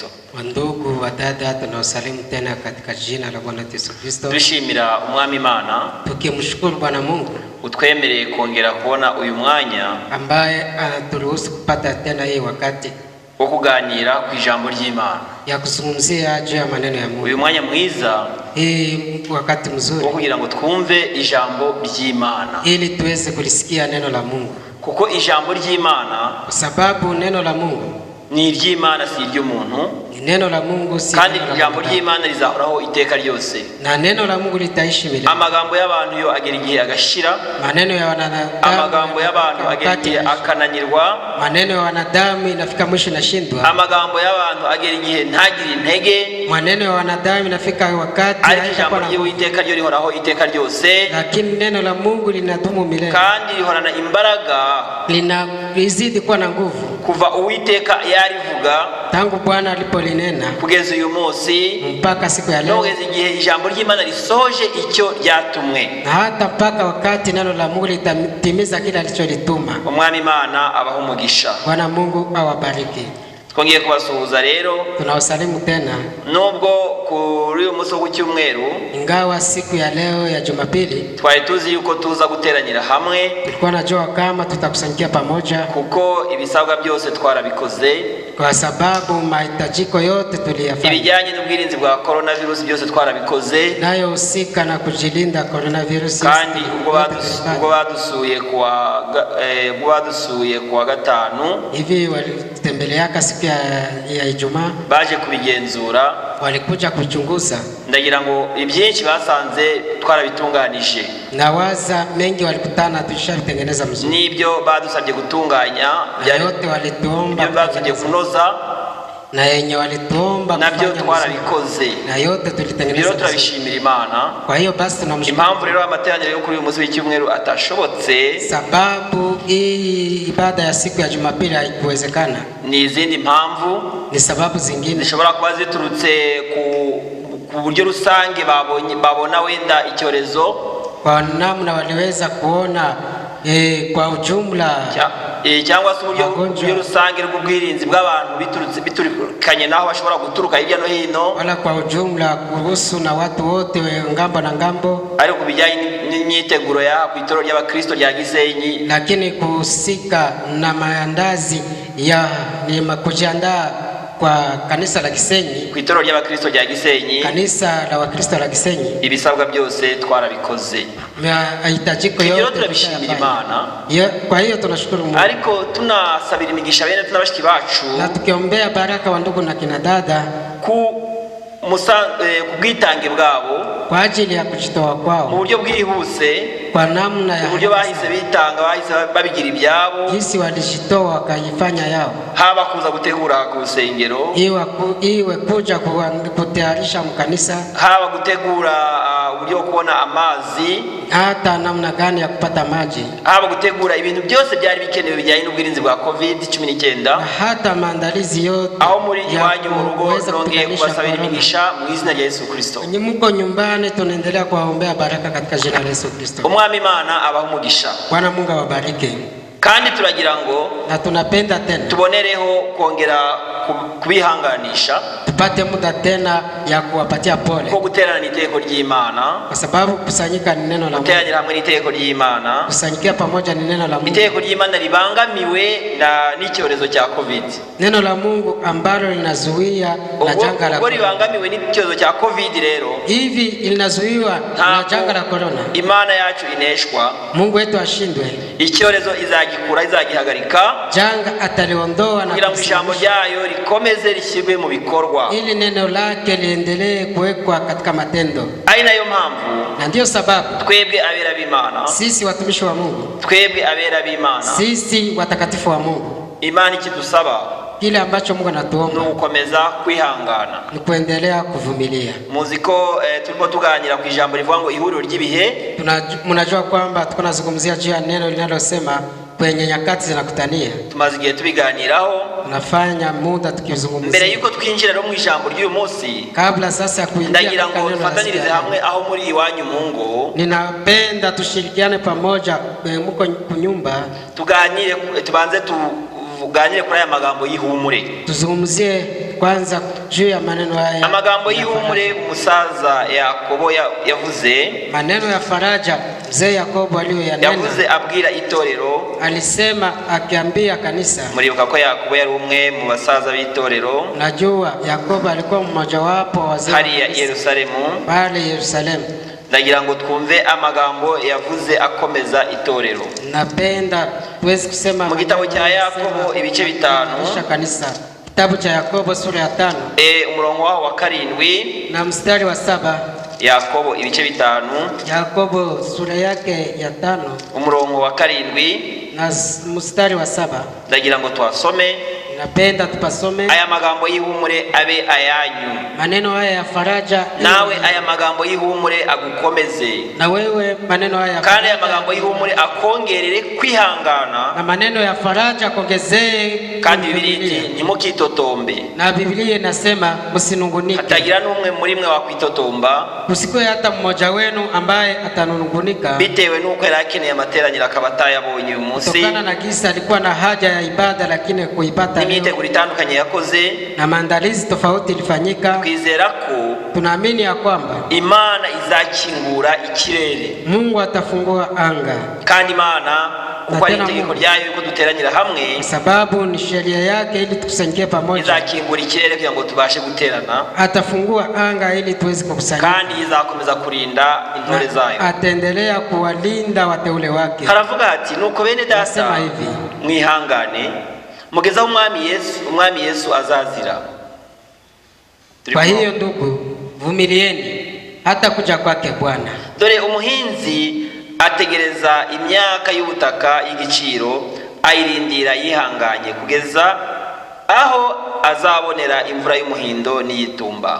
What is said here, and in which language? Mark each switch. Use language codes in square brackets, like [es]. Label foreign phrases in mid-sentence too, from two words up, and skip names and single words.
[sw] Wandugu wa dada tunawasalimu tena katika jina la Bwana Yesu Kristo. [rw] Dushimira Umwami Imana [sw] tukimshukuru Bwana Mungu [rw] utwemereye kongera kubona uyu mwanya [sw] ambaye anaturuhusu kupata tena hii wakati [rw] wo kuganira ku ijambo ry'Imana, [sw] ya kuzungumzia juu ya maneno ya Mungu. [rw] Uyu mwanya mwiza [sw] wakati mzuri [rw] wo kugira ngo twumve ijambo ry'Imana, [sw] ili tuweze kulisikia neno la Mungu. [rw] Kuko ijambo ry'Imana, [sw] kwa sababu neno la Mungu [rw] ni iry'Imana si iry'umuntu, [sw] Ni neno la Mungu, si [rw] kandi [sw] neno la [rw] ijambo [sw] mwanadamu. [rw] ry'Imana rizahoraho iteka ryose. [sw] Na neno la Mungu litaishi milele. [rw] Amagambo y'abantu yo agera igihe agashira, [sw] Maneno ya wanadamu, [rw] amagambo y'abantu agera igihe akananirwa, [sw] maneno ya wanadamu inafika mwisho inashindwa. [rw] amagambo y'abantu agera igihe ntagire intege, [sw] Maneno ya wanadamu inafika wakati [rw] ariko ijambo [sw] haitakuwa na nguvu. [rw] ry'Uwiteka ryo rihoraho iteka ryose, [sw] Lakini neno la Mungu linadumu milele, [rw] kandi rihorana imbaraga [sw] linazidi kuwa na nguvu [rw] kuva Uwiteka yarivuga [sw] tangu Bwana alipolinena [rw] kugeza uyu munsi, [sw] mpaka siku ya [rw] no [sw] leo, [rw] kugeza igihe ijambo ry'Imana risoje icyo ryatumwe. [sw] na hata mpaka wakati neno la Mungu litatimiza kile alicholituma. [rw] Umwami Imana abaho umugisha. [sw] Bwana Mungu awabariki. [rw] Twongeye kubasuhuza rero, [sw] Tunawasalimu tena, [rw] nubwo kuri uyu munsi w'icyumweru [sw] ingawa siku ya leo ya Jumapili [rw] twari tuzi yuko tuza guteranira hamwe, [sw] tulikuwa najua kama tutakusanyikia pamoja, [rw] kuko ibisabwa byose twarabikoze, [sw] kwa sababu mahitajiko yote tuliyafanya, [rw] ibijyanye n'ubwirinzi bwa coronavirus byose twarabikoze, [sw] nayo husika na kujilinda coronavirus. [rw] kandi ubwo badusuye kuwa gatanu [sw] hivi walitembeleaka siku ya Ijumaa, [rw] baje kubigenzura, [sw] walikuja kuchunguza, [rw] ndagira ngo ibyinshi basanze twarabitunganije, [sw] na waza mengi walikutana tushabitengeneza mzuri, [rw] n'ibyo badusabye gutunganya [sw] na yote walituomba, [rw] ibyo badusabye kunoza [sw] na yenye walituomba [rw] nabyo [sw] kufanya [rw] twarabikoze, [sw] na yote [rw] rero [sw] tulitengeneza mzuri. [rw] turabishimira Imana. [sw] Kwa hiyo basi tunamshukuru, [rw] Impamvu rero amateraniro yo kuri uyu munsi w'icyumweru atashobotse [sw] sababu hii ibada ya siku ya Jumapili haikuwezekana, [rw] ni izindi mpamvu, [sw] ni sababu zingine [rw] zishobora kuba ziturutse ku buryo rusange babona wenda icyorezo, [sw] kwa namna waliweza kuona kwa ujumla, [rw] cyangwa se uburyo rusange rw'ubwirinzi bw'abantu biturukanye naho bashobora guturuka hirya no hino, [sw] wala kwa ujumla kuhusu na watu wote ngambo na ngambo, [rw] ariko bijyanye n'imyiteguro ya ku itorero ry'Abakristo rya Gisenyi, [sw] lakini kuhusika na maandazi ya ni kujiandaa kwa kanisa la Gisenyi, [rw] ku itorero ry'Abakristo rya Gisenyi, [sw] kanisa la Wakristo la Gisenyi, [rw] ibisabwa byose twarabikoze. [sw] Mahitajiko [rw] Rero [sw] yote [rw] turabishimira Imana, [sw] kwa hiyo tunashukuru Mungu, [rw] ariko tunasabira imigisha bene n'abashiki bacu, [sw] na tukiombea baraka wa ndugu na kina dada [rw] ku bwitange bwabo, [sw] kwa ajili ya kujitoa [rw] mu [sw] kwao, [rw] buryo bwihuse, [sw] kwa namna ya [rw] uburyo bahise bitanga, bahise babigira ibyabo, [sw] jinsi walijitoa wakajifanya yao, [rw] haba kuza gutegura ku rusengero, [sw] iwe kuja kutayarisha mkanisa, [rw] haba gutegura uburyo kubona amazi, [sw] hata namna gani ya kupata maji, [rw] haba gutegura ibintu byose byari bikenewe bijyanye n'ubwirinzi bwa COVID-19, [sw] hata maandalizi yote [rw] aho muri iwanyu mu rugo. Nongeye kubasabira imigisha mu izina rya Yesu Kristo. [sw] Mko nyumbani, tunaendelea kuwaombea baraka katika jina la Yesu Kristo. [rw] Umwami Imana abaho umugisha. [sw] Bwana Mungu awabariki. [rw] Kandi turagira ngo [sw] na tunapenda tena [rw] tubonereho kongera kubihanganisha, [sw] tupate muda tena ya kuwapatia pole, [rw] ko guterana n'iteko ry'Imana, [sw] kwa sababu kusanyika ni neno la Mungu, [rw] guteranira hamwe n'iteko ry'Imana, [sw] kusanyikia pamoja ni neno la Mungu, [rw] iteko ry'Imana ribangamiwe n'icyorezo cya COVID, [sw] neno la Mungu ambalo linazuia na janga la corona, [rw] ribangamiwe n'icyorezo cya COVID. Rero [sw] hivi linazuiwa na janga la corona, [rw] Imana yacu ineshwa, [sw] Mungu wetu ashindwe, [rw] icyorezo izagikura, izagihagarika, [sw] janga ataliondoa, na [rw] kugira ngo ijambo ryayo rikomeze rishyirwe mu bikorwa, [sw] ili neno lake liendelee kuwekwa katika matendo. [rw] Ari nayo mpamvu, [sw] na ndio sababu [rw] twebwe abera b'Imana, [sw] sisi watumishi wa Mungu, [rw] twebwe abera b'Imana, [sw] sisi watakatifu wa Mungu, [rw] Imana ikidusaba, [sw] kile ambacho Mungu anatuomba [rw] ni gukomeza kwihangana, [sw] ni kuendelea kuvumilia. [rw] Muzi ko turimo tuganira ku ijambo rivuga ngo ihuriro ry'ibihe. [sw] Mnajua kwamba tuko nazungumzia juu ya neno linalosema kwenye nyakati zinakutania. [rw] Tumaze igihe tubiganiraho, [sw] tunafanya muda tukizungumzia. [rw] Mbere yuko twinjira no mu ijambo ry'uyu munsi, [sw] kabla sasa kuingia [rw] ndagira ngo tufatanirize hamwe aho muri iwanyu mu ngo, [sw] ninapenda tushirikiane pamoja mko kunyumba, [rw] tuganire, tubanze tuganire kuri aya magambo y'ihumure. [sw] Tuzungumzie kwanza juu ya maneno haya, [rw] amagambo y'ihumure umusaza Yakobo yavuze, [sw] maneno ya faraja mzee Yakobo aliyoyanena, [rw] yavuze abwira itorero, [sw] alisema akiambia kanisa. [rw] Muribuka ko Yakobo yari umwe mu basaza b'itorero, [sw] najua Yakobo alikuwa mmoja wapo wazee [rw] hari ya Yerusalemu, [sw] pale Yerusalemu. [rw] Ndagira ngo twumve amagambo yavuze akomeza itorero. [sw] Napenda tuweze kusema [rw] mu gitabo cya Yakobo ibice 5, [sw] kanisa Kitabu cha Yakobo sura ya 5 [rw] umurongo wa 7 [sw] na mstari wa 7. [rw] Yakobo ibice 5. [sw] Yakobo sura yake ya 5 [rw] umurongo wa 7 [sw] na mstari wa 7. [rw] Ndagira ngo twasome. [sw] Napenda tupasome. [rw] Aya magambo y'ihumure abe ayanyu. [sw] Maneno haya ya faraja. [rw] Nawe aya magambo y'ihumure agukomeze. [sw] Na wewe maneno haya ya faraja. [rw] Kandi aya magambo y'ihumure akongerere kwihangana. [sw] Na maneno ya faraja akongezee. [rw] Kandi Bibiliya ntimukitotombe. [sw] Na Biblia inasema msinungunike. [rw] Hatagira n'umwe muri mwe wakwitotomba. [sw] Kusikuwe hata mmoja wenu ambaye atanungunika. [rw] Bitewe nuko yari akeneye amateraniro akaba atayabonye uyu munsi. [sw] Kutokana na kisa alikuwa na haja ya ibada lakini kuipata [rw] imyiteguro itandukanye yakoze [sw] na maandalizi tofauti ilifanyika. [rw] Twizera ko [sw] tunaamini ya kwamba [rw] Imana izakingura ikirere. [sw] Mungu atafungua anga. [rw] Kandi Imana kuko ari itegeko ryayo yuko duteranyira hamwe, [sw] sababu ni sheria yake ili tukusanyike pamoja, [rw] izakingura ikirere kugira ngo tubashe guterana. [sw] Atafungua anga ili tuweze kukusanyika. [rw] Kandi izakomeza kurinda intore zayo. [sw] Ataendelea kuwalinda wateule wake. [rw] Haravuga ati nuko bene data mwihangane mugeza umwami Yesu azazira. [sw] Kwa hiyo ndugu, vumilieni hata kuja kwake Bwana. [rw] Dore umuhinzi ategereza imyaka y'ubutaka y'igiciro, ayirindira yihanganye kugeza aho azabonera imvura y'umuhindo n'iyitumba.